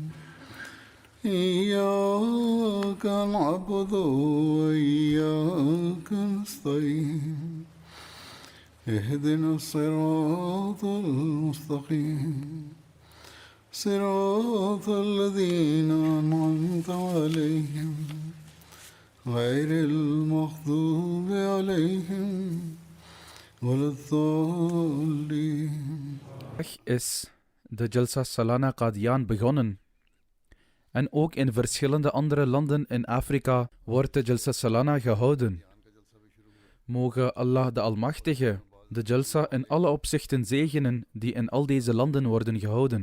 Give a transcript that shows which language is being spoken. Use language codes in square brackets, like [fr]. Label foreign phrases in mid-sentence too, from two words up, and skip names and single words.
[ar] إياك نعبد وإياك نستعين اهدنا الصراط المستقيم صراط الذين أنعمت عليهم غير المغضوب عليهم ولا الضالين. [nl] Is de Jalsa Salana Qadian begonnen. En ook in verschillende andere landen in Afrika wordt de Jalsa Salana gehouden. Mogen Allah de Almachtige de Jalsa in alle opzichten zegenen die in al deze landen worden gehouden.